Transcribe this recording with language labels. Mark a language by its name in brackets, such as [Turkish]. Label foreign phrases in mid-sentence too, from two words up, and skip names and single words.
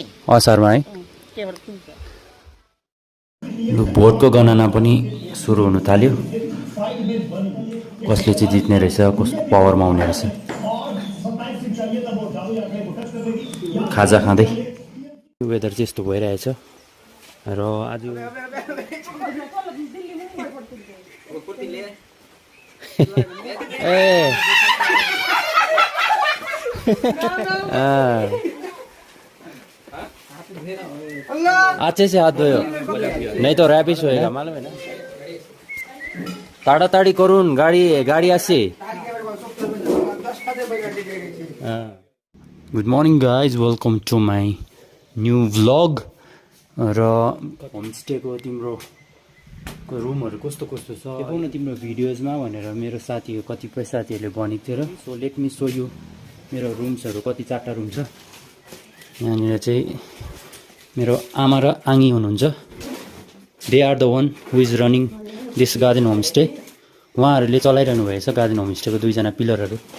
[Nepali] असारमा है भोटको गणना पनि सुरु हुन थाल्यो कसले चाहिँ जित्ने रहेछ कसको पावरमा आउने रहेछ खाजा खाँदै वेदर चाहिँ यस्तो भइरहेछ र आज ए [Hindi] अच्छे से हाथ धोयो नहीं तो रैबिश होएगा मालूम है ना [Bangla] তাড়াতাড়ি করুন গাড়ি আসে [English] good morning guys welcome to my new vlog [Nepali] र होमस्टेको तिम्रो रुमहरू कस्तो कस्तो छ देखाउन तिम्रो भिडियोजमा भनेर मेरो साथीहरू कतिपय साथीहरूले भनेको थियो र [English] so let me show you [Nepali] मेरो रुम्सहरू कति 4टा रुम छ यहाँनिर चाहिँ मेरो आमा र आङी हुनुहुन्छ [English] they are the one who is running this garden homestay [Nepali] उहाँहरूले चलाइरहनु भएछ गार्डन होमस्टेको 2जना पिलरहरू